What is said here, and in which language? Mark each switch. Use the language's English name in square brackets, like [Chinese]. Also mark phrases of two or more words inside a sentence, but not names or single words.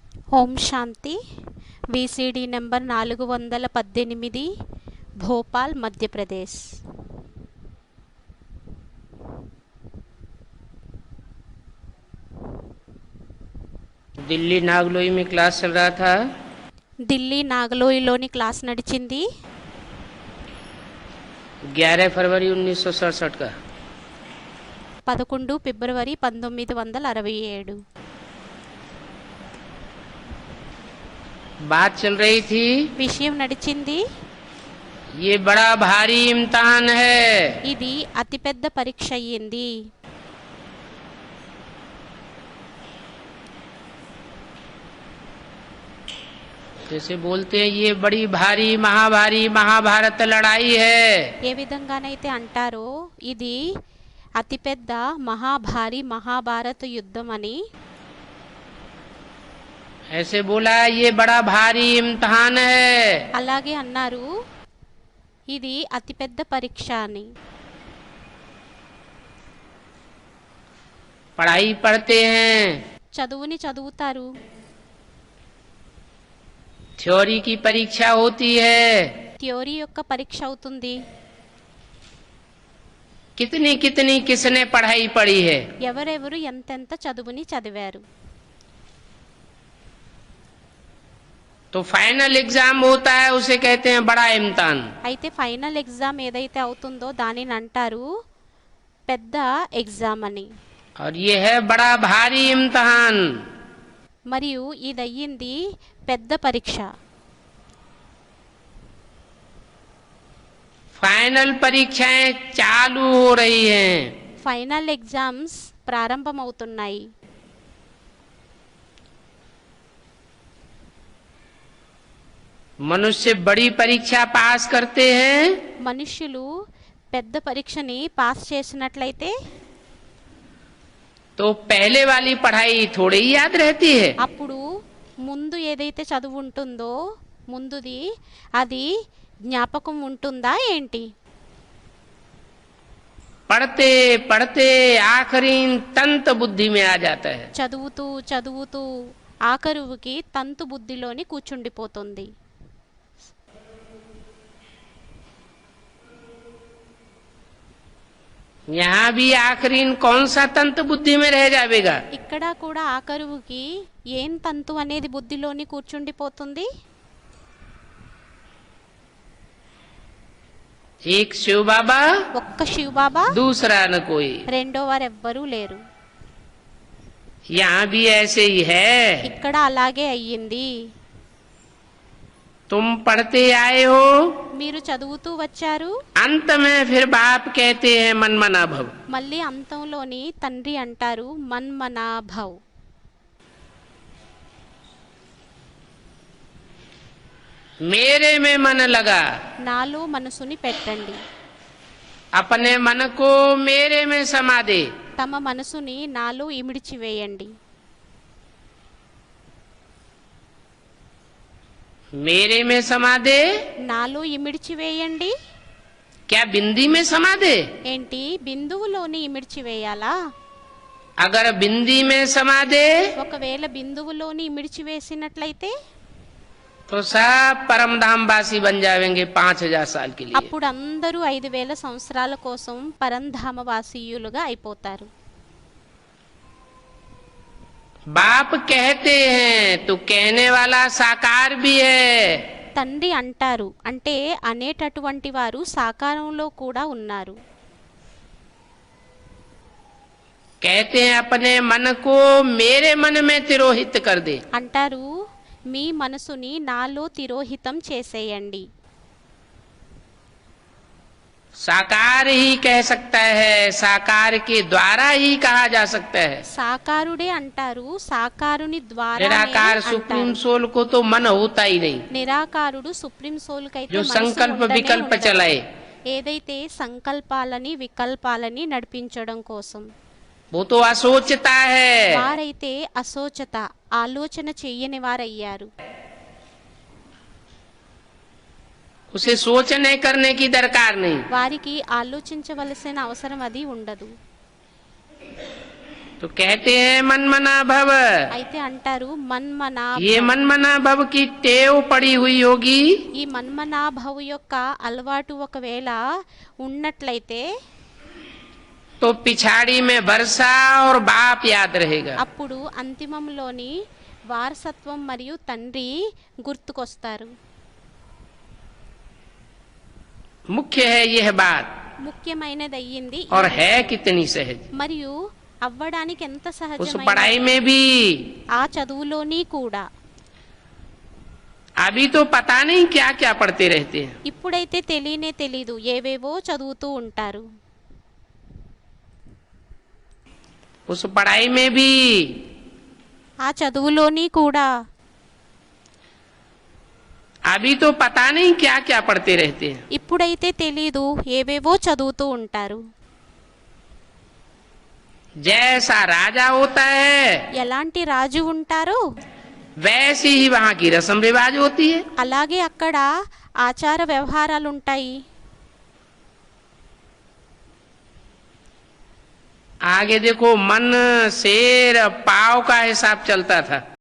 [Telugu] ఓం శాంతి. [English] VCD number [Telugu] 418, భోపాల్, మధ్యప్రదేశ్. [Hindi] दिल्ली नागलोई में क्लास चल रहा था। [Telugu] ఢిల్లీ నాగలోయలోని క్లాస్ నడిచింది. [Hindi] 11 फरवरी 1967 का [Telugu] 11 ఫిబ్రవరి 1967. [Hindi] बात चल रही थी, [Telugu] విషయం నడిచింది. [Hindi] ये बड़ा भारी इम्तिहान है। [Telugu] ఇది అతిపెద్ద పరీక్ష అయ్యింది. [Hindi] जैसे बोलते हैं ये बड़ी भारी महाभारी महाभारत लड़ाई है। [Telugu] ఏ విధంగానైతే అంటారో ఇది అతిపెద్ద మహాభారీ మహాభారత యుద్ధం అని. [Hindi] ऐसे बोला ये बड़ा भारी इम्तिहान है। [Telugu] అలాగే అన్నారు ఇది అతిపెద్ద పరీక్ష అని. [Hindi] पढ़ाई पढ़ते हैं, [Telugu] చదువుని చదువుతారు, [Hindi] थ्योरी की परीक्षा होती है। [Telugu] థియరీ యొక్క పరీక్ష అవుతుంది. [Hindi] कितनी कितनी किसने पढ़ाई पढ़ी है। [Telugu] ఎవరెవరు ఎంతెంత చదువుని చదివారు. [Hindi] तो [English] final exam [Hindi] होता है, उसे कहते हैं बड़ा इम्तिहान। [Telugu] అయితే [English] final exam [Telugu] ఏదైతే అవుతుందో దానిని అంటారు పెద్ద ఎగ్జామ్ అని. [Hindi] और ये है बड़ा भारी इम्तिहान। [Telugu] మరియు ఇది అయ్యింది పెద్ద పరీక్ష. [Hindi] फाइनल परीक्षाएं चालू हो रही हैं। [English] final exams [Telugu] ప్రారంభమవుతున్నాయి. [Hindi] मनुष्य बड़ी परीक्षा पास करते हैं [Telugu] మనుష్యులు పెద్ద పరీక్షని పాస్ చేసినట్లయితే [Hindi] तो पहले वाली पढ़ाई थोड़ी ही याद रहती है। [Telugu] అప్పుడు ముందు ఏదైతే చదువు ఉంటుందో ముందుది అది జ్ఞాపకం ఉంటుందా ఏంటి? [Hindi] पढ़ते पढ़ते आखिरी तंत बुद्धि में आ जाता है। [Telugu] చదువుతూ చదువుతూ ఆఖరువుకి తంతు బుద్ధిలోని కూర్చుండిపోతుంది. [Hindi] यहाँ भी आखिरी कौन सा तंत बुद्धि में रह जाएगा। [Telugu] ఇక్కడ కూడా ఆఖరువుకి ఏం తంతు అనేది బుద్ధిలోని కూర్చుండిపోతుంది? [Hindi] एक शिव बाबा, [Telugu] ఒక్క శివబాబా, [Hindi] दूसरा न कोई। [Telugu] రెండో వారు ఎవ్వరూ లేరు. [Hindi] यहाँ भी ऐसे ही है। [Telugu] ఇక్కడ అలాగే అయ్యింది. [Hindi] तुम पढ़ते आए हो, [Telugu] మీరు చదువుతూ వచ్చారు, [Hindi] अंत में फिर बाप कहते हैं [Sanskrit] मन मना भव। [Telugu] మళ్ళీ అంతంలోని తండ్రి అంటారు మన్మనాభవ్. [Hindi] मेरे में मन लगा, [Telugu] నాలో మనసుని పెట్టండి. [Hindi] अपने मन को मेरे में समा दे। [Telugu] తమ మనసుని నాలో ఇమిడిచివేయండి. [Hindi] मेरे में समा दे, [Telugu] నాలో ఇమిడిచివేయండి [Hindi] क्या बिंदी में समा दे। [Telugu] ఏంటి? బిందువులోని ఇమిడిచివేయాలా? [Hindi] अगर बिंदी में समा दे [Telugu] ఒకవేళ బిందువులోని ఇమిడిచివేసినట్లయితే [Hindi] तो सब परम धाम वासी बन जाएंगे 5000 साल के लिए। [Telugu] అప్పుడు అందరూ 5000 సంవత్సరాల కోసం పరంధామ వాసీయులుగా అయిపోతారు. [Hindi] बाप कहते हैं तो कहने वाला साकार भी है। [Telugu] తండ్రి అంటారు అంటే అనేటటువంటి వారు సాకారంలో కూడా ఉన్నారు. [Hindi] कहते हैं अपने मन को मेरे मन में तिरोहित कर दे। [Telugu] అంటారు మీ మనసుని నాలో తిరోహితం చేసేయండి. [Hindi] साकार ही कह सकता है, साकार के द्वारा ही कहा जा सकता है। [Telugu] సాకారుడే అంటారు, సాకారుని ద్వారా [Hindi] निराकार [English] supreme soul [Hindi] को तो मन होता ही नहीं, [Telugu] నిరాకారుడు [English] supreme soul [Telugu] కైతే [Hindi] जो [Telugu] మనసు [Hindi] संकल्प [Telugu] ఉండనే [Hindi] विकल्प [Telugu] ఉండదు. [Hindi] चलाए [Telugu] ఏదైతే సంకల్పాలని వికల్పాలని నడిపించడం కోసం [Hindi] वो तो असोचता है। [Telugu] వారైతే అసోచత ఆలోచన చెయ్యని వారయ్యారు. [Hindi] उसे सोचने करने की दरकार नहीं। [Telugu] వారికి ఆలోచించవలసిన అవసరం అది ఉండదు. [Hindi] तो कहते हैं [Sanskrit] मनमना भव। [Telugu] అయితే అంటారు మన్మనా [Hindi] ये [Sanskrit] मनमना भव [Hindi] की टेव पड़ी हुई होगी [Telugu] ఈ మన్మనాభవు యొక్క అలవాటు ఒకవేళ ఉన్నట్లయితే [Hindi] तो पिछाड़ी में वर्षा और बाप याद रहेगा। [Telugu] అప్పుడు అంతిమంలోని వారసత్వం మరియు తండ్రి గుర్తుకొస్తారు. [Hindi] मुख्य है यह बात, [Telugu] ముఖ్యమైనది అయ్యింది [Hindi] और है कितनी सहज। [Telugu] మరియు అవ్వడానికి ఎంత [Hindi] उस [Telugu] సహజమైన [Hindi] पढ़ाई में भी [Telugu] ఆ చదువులోని కూడా [Hindi] अभी तो पता नहीं क्या क्या पढ़ते रहते हैं। [Telugu] ఇప్పుడైతే తెలియనే తెలీదు ఏవేవో చదువుతూ ఉంటారు. [Hindi] उस पढ़ाई में भी [Telugu] ఆ చదువులోని కూడా [Hindi] अभी तो पता नहीं क्या क्या पढ़ते रहते हैं। [Telugu] ఇప్పుడైతే తెలీదు ఏవేవో చదువుతూ ఉంటారు. [Hindi] जैसा राजा होता है [Telugu] ఎలాంటి రాజు ఉంటారో [Hindi] वैसी ही वहाँ की रस्म रिवाज होती है। [Telugu] అలాగే అక్కడ ఆచార వ్యవహారాలు ఉంటాయి. [Hindi] आगे देखो मन शेर पाव का हिसाब चलता था।